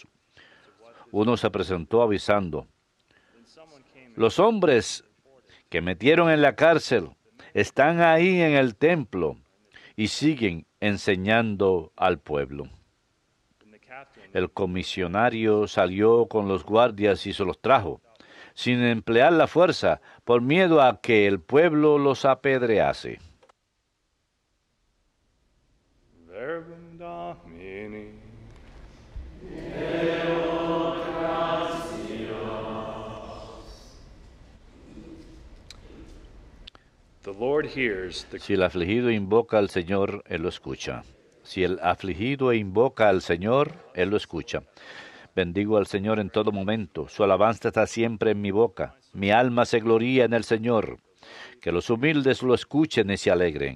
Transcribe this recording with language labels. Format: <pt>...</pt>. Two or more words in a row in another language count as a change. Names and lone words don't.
<es>Uno se presentó avisando: los hombres que metieron en la cárcel están ahí en el templo y siguen enseñando al pueblo. El comisionario salió con los guardias y se los trajo, sin emplear la fuerza, por miedo a que el pueblo los apedrease.</es> <la>Verbum Domini.</la> <en>The Lord hears the...</en> <es>Si el afligido invoca al Señor, Él lo escucha. Si el afligido invoca al Señor, Él lo escucha. Bendigo al Señor en todo momento. Su alabanza está siempre en mi boca. Mi alma se gloría en el Señor. Que los humildes lo escuchen y se alegren.</es>